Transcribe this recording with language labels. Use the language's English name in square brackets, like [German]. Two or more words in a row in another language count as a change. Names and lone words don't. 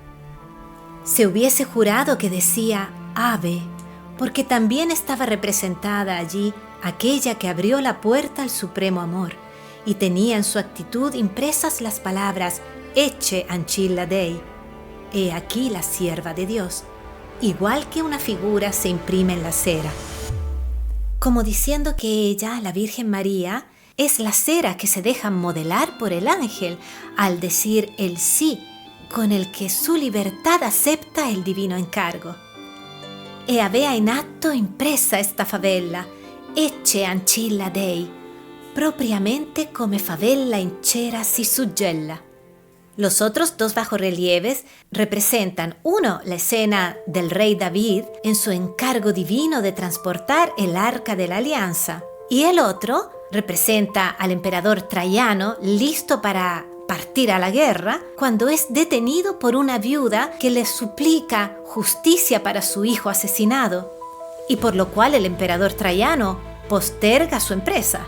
[Spanish] Se hubiese jurado que decía Ave, porque también estaba representada allí aquella que abrió la puerta al supremo amor y tenía en su actitud impresas las palabras [Latin] Ecce ancilla Dei, [Spanish] he aquí la sierva de Dios, igual que una figura se imprime en la cera. Como diciendo que ella, la Virgen María, es la cera que se deja modelar por el ángel al decir el sí con el que su libertad acepta el divino encargo. [Italian] E avea in atto impressa esta favella, [Latin] Ecce ancilla Dei, [Italian] propriamente come favella in cera si suggella. [Spanish] Los otros 2 bajorrelieves representan, uno, la escena del rey David en su encargo divino de transportar el arca de la alianza, y el otro representa al emperador Traiano listo para partir a la guerra cuando es detenido por una viuda que le suplica justicia para su hijo asesinado, y por lo cual el emperador Traiano posterga su empresa.